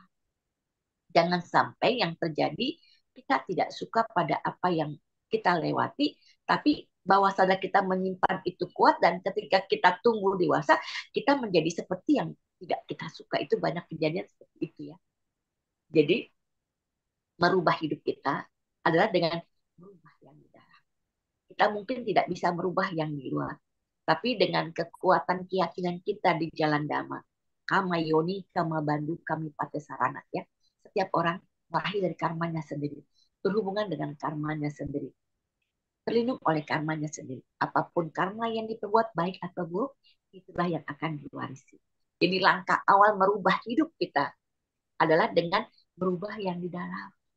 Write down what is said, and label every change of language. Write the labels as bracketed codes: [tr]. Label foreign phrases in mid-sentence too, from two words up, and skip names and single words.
[id] Jangan sampai yang terjadi kita tidak suka pada apa yang kita lewati, tapi bahwa sadar kita menyimpan itu kuat, dan ketika kita tumbuh dewasa, kita menjadi seperti yang tidak kita suka. Itu banyak kejadian seperti itu ya. Jadi merubah hidup kita adalah dengan merubah yang di dalam. Kita mungkin tidak bisa merubah yang di luar, tapi dengan kekuatan keyakinan kita di jalan dhamma, [pi] kama yoni, kama bandu, kami pate sarana [id] ya. Setiap orang lahir dari karmanya sendiri, berhubungan dengan karmanya sendiri, terlindung oleh karmanya sendiri. Apapun karma yang diperbuat baik atau buruk, itulah yang akan diwarisi. Jadi langkah awal merubah hidup kita adalah dengan merubah yang di dalam.